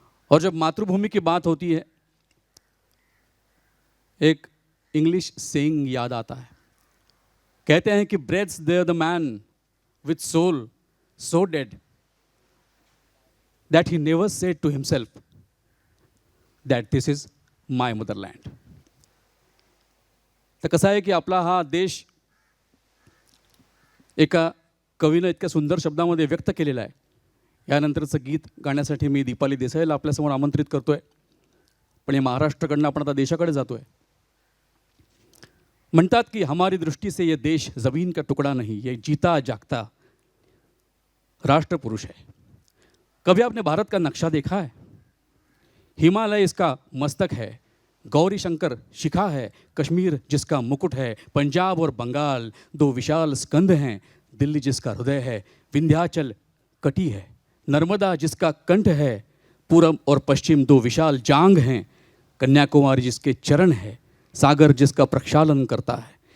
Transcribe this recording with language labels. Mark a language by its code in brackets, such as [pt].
[hi] और जब मातृभूमि की बात होती है, एक इंग्लिश सेइंग याद आता है. कहते हैं कि [en] Breathes there the man with soul so dead that he never said to himself that this is my motherland. [mr] तर कसं आहे की आपला हा देश एका कवीनं इतक्या सुंदर शब्दामध्ये व्यक्त केलेला आहे. यानंतरचं गीत गाण्यासाठी मी दीपाली देसाईला आपल्यासमोर आमंत्रित करतोय. पण हे महाराष्ट्राकडनं आपण आता देशाकडे जातोय. म्हणतात कि [hi] हमारी दृष्टि से ये देश ज़मीन का टुकड़ा नहीं, ये जीता जागता राष्ट्र पुरुष है. कभी आपने भारत का नक्शा देखा है? हिमालय इसका मस्तक है, गौरी शंकर शिखा है, कश्मीर जिसका मुकुट है, पंजाब और बंगाल दो विशाल स्कंद हैं, दिल्ली जिसका हृदय है, विंध्याचल कटी है, नर्मदा जिसका कंठ है, पूरब और पश्चिम दो विशाल जांग हैं, कन्याकुमारी जिसके चरण है, सागर जिसका प्रक्षालन करता है.